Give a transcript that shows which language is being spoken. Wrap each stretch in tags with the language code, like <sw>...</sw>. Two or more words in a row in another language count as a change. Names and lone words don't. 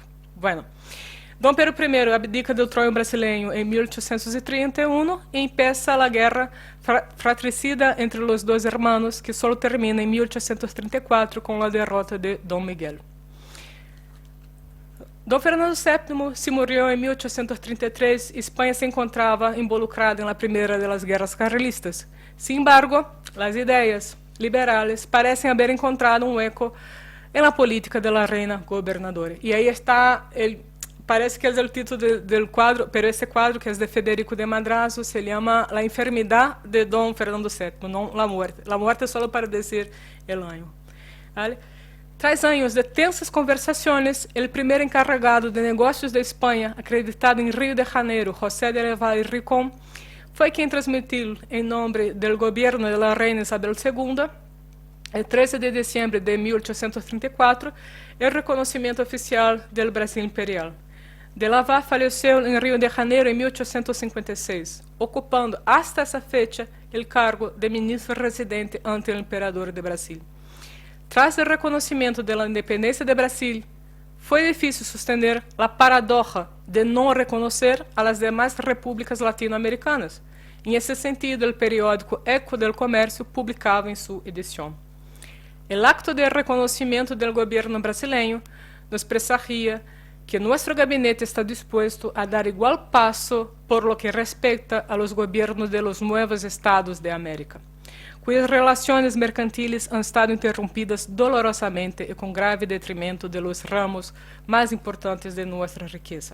<pt>Bueno, Dom Pedro I abdica do trono brasileiro em 1831 e empieza a guerra fratricida entre os dois irmãos, que só termina em 1834 com a derrota de Dom Miguel. Dom Fernando VII se morreu em 1833 e Espanha se encontrava involucrada na primeira das guerras carlistas.</pt> <es>Sin embargo,</es> <pt>as ideias liberais parecem haver encontrado um eco na política da reina governadora. E aí está parece que é o título do quadro, pero esse quadro, que é de Federico de Madrazo, se chama La enfermidade de Dom Fernando VII, não</pt> <es>la muerte. La muerte</es> <pt>é só para dizer</pt> <es>el año. ¿Vale?</es> <pt>Tras anos de tensas conversações, o primeiro encarregado de negócios da Espanha, acreditado em Rio de Janeiro, José de Leval y Ricón, foi quem transmitiu, em nome do governo da reina Isabel II, el 13 de dezembro de 1834, o reconhecimento oficial do Brasil imperial. De Laval faleceu em Rio de Janeiro em 1856, ocupando hasta essa fecha o cargo de ministro residente ante o imperador de Brasil. Tras o reconhecimento da independência de Brasil, foi difícil sustentar a paradoxa de</pt> <es>no reconocer a las demás repúblicas latinoamericanas. En ese sentido, el periódico Eco del Comercio publicaba en su edición: el acto de reconocimiento del gobierno brasileño nos presagia que nuestro gabinete está dispuesto a dar igual paso por lo que respecta a los gobiernos de los nuevos estados de América, cuyas relaciones mercantiles han estado interrumpidas dolorosamente y con grave detrimento de los ramos más importantes de nuestra riqueza.</es>